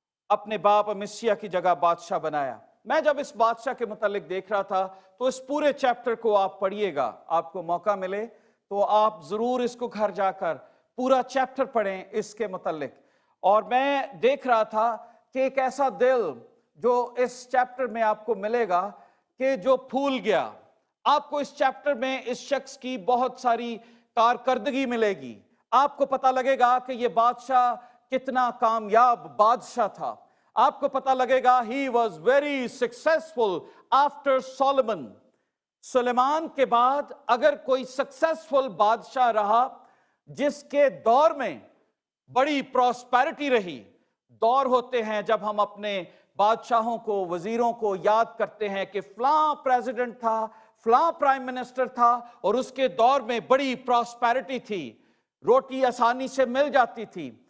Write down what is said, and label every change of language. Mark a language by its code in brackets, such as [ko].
[ur] اپنے باپ امسیہ کی جگہ بادشاہ بنایا۔ میں جب اس بادشاہ کے متعلق دیکھ رہا تھا تو اس پورے چیپٹر کو آپ پڑھیے گا، آپ کو موقع ملے تو آپ ضرور اس کو گھر جا کر پورا چیپٹر پڑھیں اس کے متعلق۔ اور میں دیکھ رہا تھا کہ ایک ایسا دل جو اس چیپٹر میں آپ کو ملے گا کہ جو پھول گیا۔ آپ کو اس چیپٹر میں اس شخص کی بہت ساری کارکردگی ملے گی، آپ کو پتہ لگے گا کہ یہ بادشاہ کتنا کامیاب بادشاہ تھا. آپ کو پتہ لگے گا [en] he was very successful after Solomon. [ur] سلیمان کے بعد اگر کوئی سکسیسفل بادشاہ رہا جس کے دور میں بڑی پراسپیرٹی رہی. دور ہوتے ہیں جب ہم اپنے بادشاہوں کو، وزیروں کو یاد کرتے ہیں کہ فلاں پریزیڈنٹ تھا، فلاں پرائم منسٹر تھا اور اس کے دور میں بڑی پراسپیرٹی تھی، روٹی آسانی سے مل جاتی تھی.